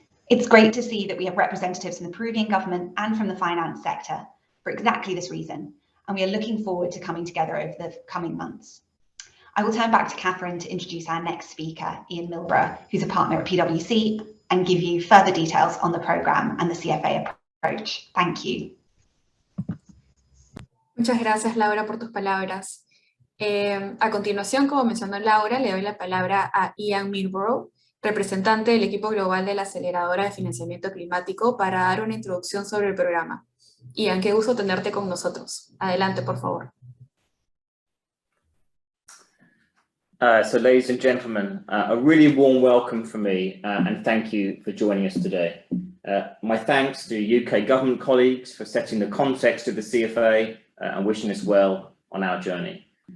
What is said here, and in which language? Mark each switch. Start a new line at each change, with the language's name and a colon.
English: It's great to see that we have representatives from the Peruvian government and from the finance sector for exactly this reason, and we are looking forward to coming together over the coming months. I will turn back to Catherine to introduce our next speaker, Ian Milborough, who's a partner at PwC, and give you further details on the programme and the CFA approach. Thank you.
Spanish: Muchas gracias, Laura, por tus palabras. A continuación, como mencionó Laura, le doy la palabra a Ian Milborough, representante del equipo global de la Aceleradora de Financiamiento Climático, para dar una introducción sobre el programa. Ian, qué gusto tenerte con nosotros. Adelante, por favor.
English: So ladies and gentlemen, a really warm welcome from me and thank you for joining us today. My thanks to UK government colleagues for setting the context of the CFA and wishing us well on our journey.